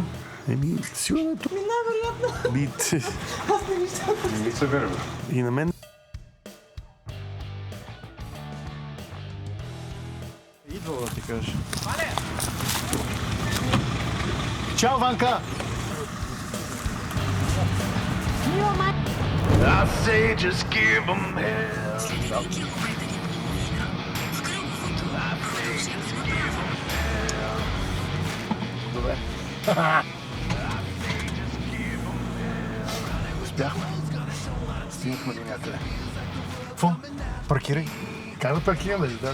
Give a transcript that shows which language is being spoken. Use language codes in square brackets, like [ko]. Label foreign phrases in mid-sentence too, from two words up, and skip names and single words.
[bg] Сигурно е тук. Най-вероятно. Аз не виждам. И на мен... Идва да ти кажа. Чао, Ванка! [en] I say just give them hell. [bg] Добре. Успяхме. Стигнахме до някъде. Какво? Паркирай. Как да паркираме? Да?